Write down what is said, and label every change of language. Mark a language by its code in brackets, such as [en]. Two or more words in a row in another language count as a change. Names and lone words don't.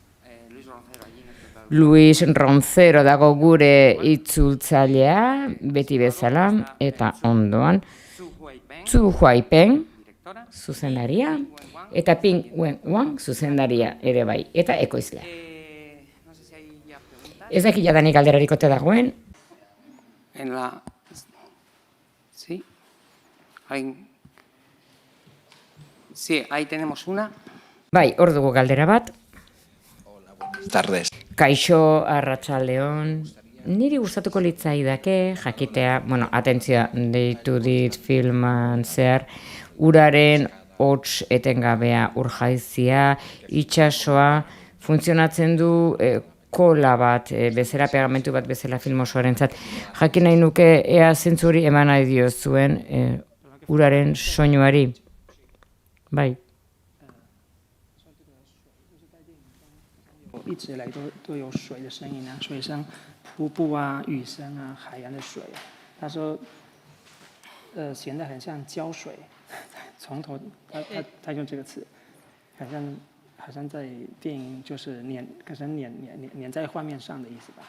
[eu] Luis Roncero dago gure itzultzailea, beti bezala, eta ondoan. Zhu Huaipeng, zuzendaria, eta Ping Wenwang, zuzendaria ere bai, eta ekoizlea. Ez dakit jadanik alderarik ote dagoen. [es] Sí, ahí tenemos una. [eu] Bai, hor dugu galdera bat. Tardes. Kaixo, arratsaldeon. Niri gustatuko litzaidake jakitea, atentzioa deitu dit filman zehar, uraren hots etengabea urjaizia, itsasoa, funtzionatzen du kola bat, bezala pegamentu bat bezala film osoarentzat. Jakin nahi nuke ea zentzu hori eman nahi diozuen uraren soinuari. Bai. [zh] 一直以来都有水的声音啊，水声、瀑布啊、雨声啊、海洋的水。他说，显得很像胶水，从头他用这个词，好像在电影就是可能粘在画面上的意思吧？